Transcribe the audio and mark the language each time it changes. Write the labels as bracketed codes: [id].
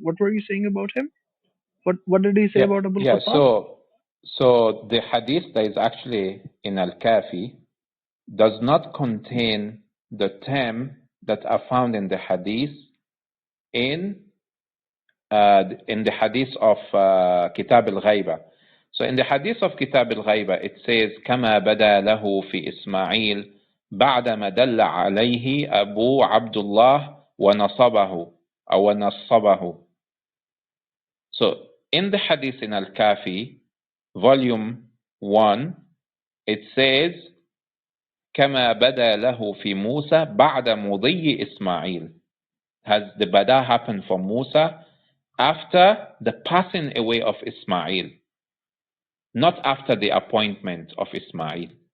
[en] What were you saying about him? What did he say about Abu Khattab? So the hadith that is actually in Al-Kafi does not contain the term that are found in the hadith in the hadith of Kitab al-Ghaiba. So in the hadith of Kitab al-Ghaiba, it says, [ar] كما بدا له في إسماعيل بعدما دل عليه أبو عبد الله ونصبه أو نصبه. [en] So in the hadith in Al-Kafi, volume 1, it says, [ar] كما بدا له في موسى بعد مضي إسماعيل. [en] Has the bada happened for Musa after the passing away of Ismail, not after the appointment of Ismail.